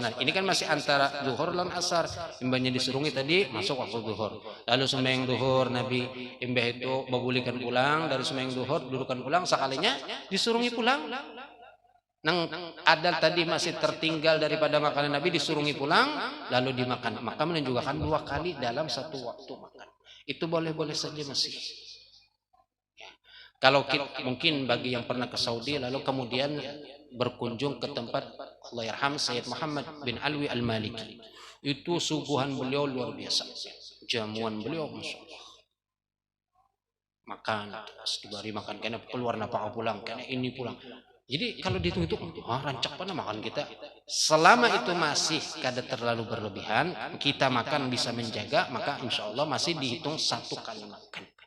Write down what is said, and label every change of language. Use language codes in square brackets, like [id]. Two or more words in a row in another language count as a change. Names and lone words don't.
[id] Ini kan masih antara zuhur dan asar. Imbahnya disurungi tadi masuk waktu zuhur. [bjn] Lalu sembahyang zuhur Nabi imbah itu babulikan pulang dari sembahyang zuhur, dudukan pulang, sekalinya disurungi pulang. Nang ada tadi masih tertinggal daripada makanan Nabi disurungi pulang lalu dimakan. [id] Maka menunjukkan 2 kali dalam satu waktu makan. Itu boleh-boleh saja masih. Ya. Kalau kita, mungkin bagi yang pernah ke Saudi lalu kemudian berkunjung ke tempat Allahyarham Sayyid Muhammad bin Alwi Al-Maliki, itu suguhan beliau luar biasa, jamuan beliau [ar] Masya Allah. [bjn] Makan, diberi makan, kena keluar napa pulang, kena ini pulang. [id] Jadi kalau dihitung itu, rancak mana makan kita. Selama itu masih kada terlalu berlebihan, kita makan bisa menjaga, maka [ar] insya Allah [id] masih dihitung 1 kali makan.